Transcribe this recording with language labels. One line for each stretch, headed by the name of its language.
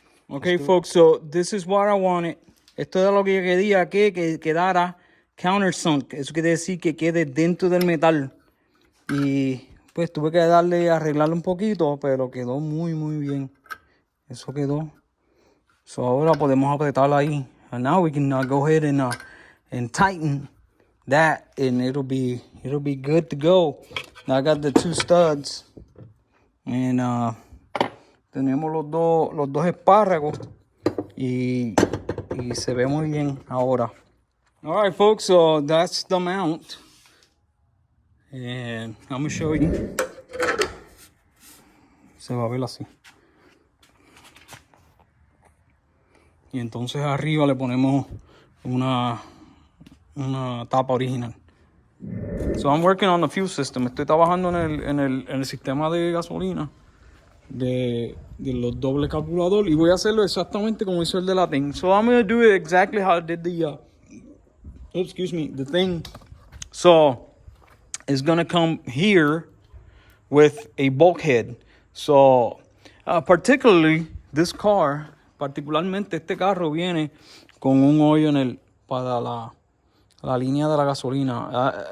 English: Okay, folks, so this is what I wanted.
Spanish: Esto es lo que yo quería, que quedara countersunk. Eso quiere decir que quede dentro del metal. Y pues tuve que arreglarlo un poquito, pero quedó muy, muy bien. Eso quedó. So ahora podemos apretarla ahí.
English: And now we can go ahead and tighten that, and it'll be good to go. Now I got the 2 studs,
Spanish: and tenemos los dos espárragos, y se ve muy bien ahora.
English: All right, folks, so that's the mount, and I'm gonna show you.
Spanish: Se va a ver así. Y entonces arriba le ponemos una tapa original.
English: So I'm working on the fuel system.
Spanish: Estoy trabajando en el sistema de gasolina de los doble calculador, y voy a hacerlo exactamente como hizo el de la thing.
English: So I'm going to do it exactly how I did the thing. So it's going to come here with a bulkhead.
Spanish: So particularly particularmente este carro viene con un hoyo para la línea de la gasolina.